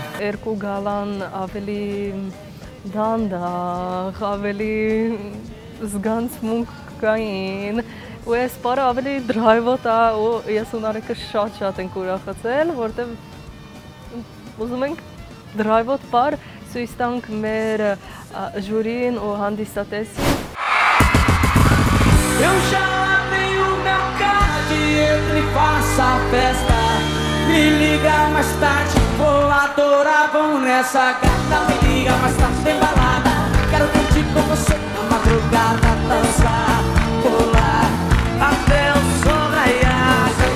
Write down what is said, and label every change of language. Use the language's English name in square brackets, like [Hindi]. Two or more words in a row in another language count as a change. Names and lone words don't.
[Armenian] Երկու գալան ավելի դանդաղ, ավելի զգացմունք կային, ու այս պարը ավելի դրայվոտ է, ու ես ու Նարեկը շատ ենք ուրախացել, որտեղ ուզում ենք դրայվոտ պար ցույց տանք մեր ժյուրին ու hանդիսատեսին։ [Portuguese] Eu já lavei o meu carro de entra e faça a festa. Me liga mais tarde, vou adorar, vamos nessa gata. Me liga mais tarde, tem balada. Quero curtir com você na madrugada, dançar, pular até o sol raiar.